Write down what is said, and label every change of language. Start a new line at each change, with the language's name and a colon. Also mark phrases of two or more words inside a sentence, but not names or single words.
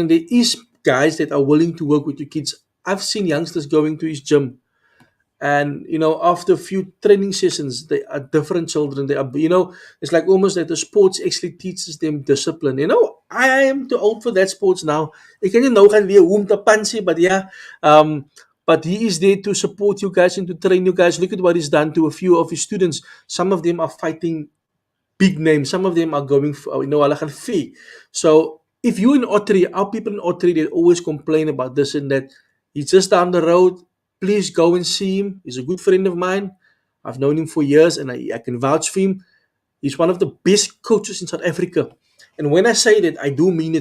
English: There is guys that are willing to work with your kids. I've seen youngsters going to his gym, and after a few training sessions, they are different children. They are, it's like almost that the sports actually teaches them discipline. I am too old for that sports now.
Afrikaans: Ek kan nie nou gaan leer hoe om te pansie,
English: but yeah, but he is there to support you guys and to train you guys. Look at what he's done to a few of his students. Some of them are fighting big names. Some of them are going for,
Afrikaans: hulle gaan fee.
English: So if you in Ottery, our people in Ottery, they always complain about this and that. He's just down the road. Please go and see him. He's a good friend of mine. I've known him for years, and I can vouch for him. He's one of the best coaches in South Africa. And when I say that, I do mean it.